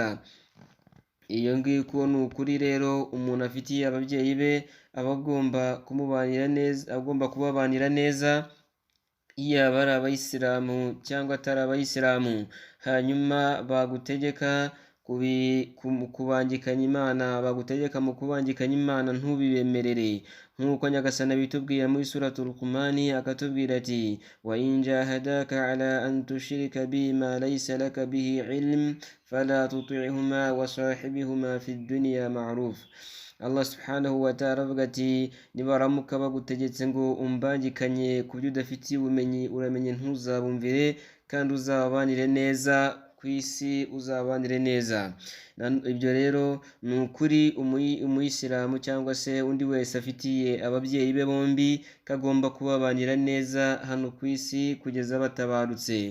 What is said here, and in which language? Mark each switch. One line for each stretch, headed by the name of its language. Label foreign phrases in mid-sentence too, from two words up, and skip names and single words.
Kinyarwanda: Iyo ngiko ni ukuri rero umuntu afitiye ababyeyi be aba agomba kubabanira neza, yaba ari abayisilamu cyangwa atari abayisilamu. Hanyuma bagutegeka kubangikanya Imana, bagutegeka mu kubangikanya Imana ntubibemerere, nk'uko nyagasani bitubwira muri suratul Luqman akatubwira ati
Arabic: وإن جاهداك على أن تشرك بما ليس لك به علم فلا تطعهما وصاحبهما في الدنيا معروف. الله سبحانه وتعالى
Kinyarwanda: avuga ati nibaramuka bagutegetse ngo umbangikanye ku byo udafitiye ubumenyi, uramenye ntuzabumvire, kandi uzabanire neza ku isi, uzabanire neza. Ibyo rero ni ukuri umuyisilamu cyangwa se undi wese afitiye ababyeyi be bombi kagomba kubabanira neza hano ku isi kugeza batabarutse.